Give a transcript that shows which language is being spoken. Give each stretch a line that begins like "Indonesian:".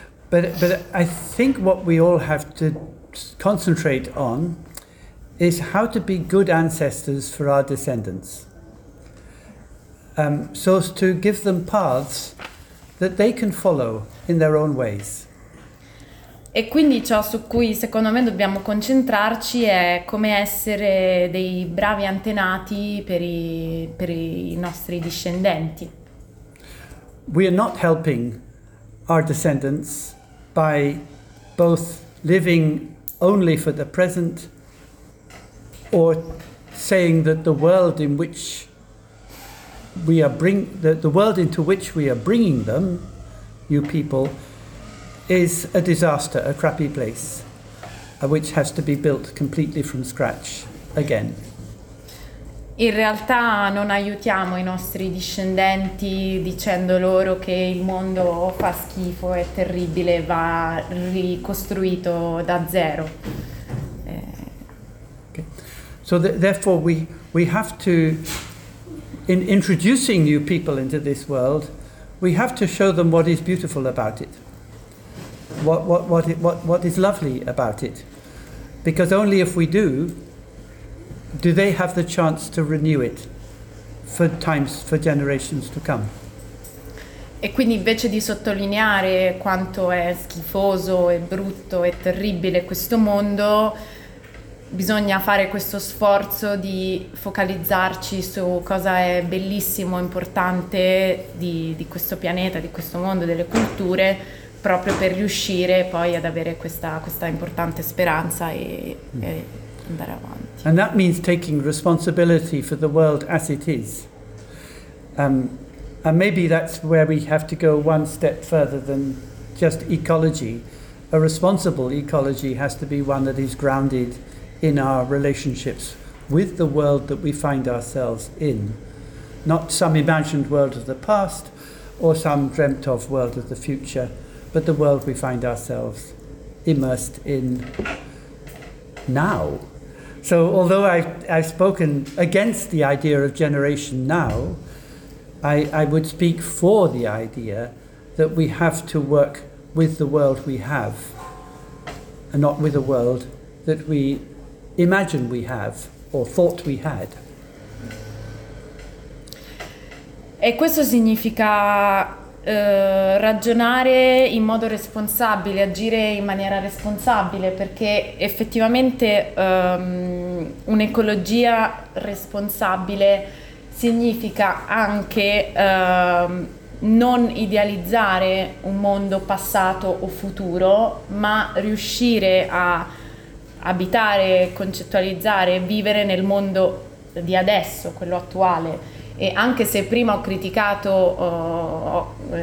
English: But I think what we all have to concentrate on is how to be good ancestors for our descendants, so as to give them paths that they can follow in their own ways.
Italian: E quindi ciò su cui secondo me dobbiamo concentrarci è come essere dei bravi antenati per i nostri discendenti.
English: We are not helping our descendants by both living only for the present or saying that the world into which we are bringing them, you people, is a disaster, a crappy place, which has to be built completely from scratch again.
Italian: In realtà non aiutiamo i nostri discendenti dicendo loro che il mondo fa schifo, è terribile, va ricostruito da zero.
English: Okay. So therefore we have to, in introducing new people into this world, we have to show them what is beautiful about it. What is lovely about it? Because only if we do they have the chance to renew it for generations to come.
Italian: E quindi invece di sottolineare quanto è schifoso e brutto e terribile questo mondo, bisogna fare questo sforzo di focalizzarci su cosa è bellissimo, importante di questo pianeta, di questo mondo, delle culture, proprio per riuscire poi ad avere questa importante speranza e andare avanti.
English: And that means taking responsibility for the world as it is. And maybe that's where we have to go one step further than just ecology. A responsible ecology has to be one that is grounded in our relationships with the world that we find ourselves in, not some imagined world of the past or some dreamt of world of the future, but the world we find ourselves immersed in now. So although I've spoken against the idea of generation now, I would speak for the idea that we have to work with the world we have and not with a world that we imagine we have or thought we had.
Italian: E questo significa ragionare in modo responsabile, agire in maniera responsabile, perché effettivamente un'ecologia responsabile significa anche non idealizzare un mondo passato o futuro, ma riuscire a abitare, concettualizzare, vivere nel mondo di adesso, quello attuale. E anche se prima ho criticato, ho